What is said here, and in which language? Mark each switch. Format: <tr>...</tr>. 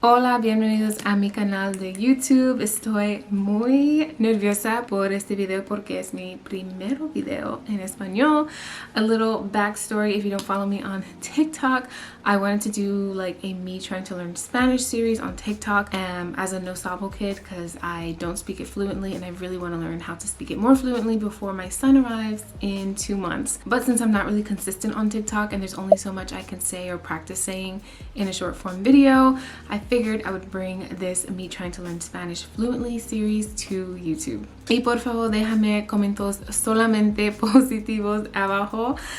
<es>Hola, bienvenidos a mi canal de YouTube. Estoy muy nerviosa por este video porque es mi primer video en español.</es> <en>A little backstory: if you don't follow me on TikTok, I wanted to do like a me trying to learn Spanish series on TikTok as a no sabo kid because I don't speak it fluently and I really want to learn how to speak it more fluently before my son arrives in 2 months. But since I'm not really consistent on TikTok and there's only so much I can say or practice saying in a short form video, I figured I would bring this me trying to learn Spanish fluently series to YouTube.</en> <es>Y por favor déjame comentarios solamente positivos abajo.</es>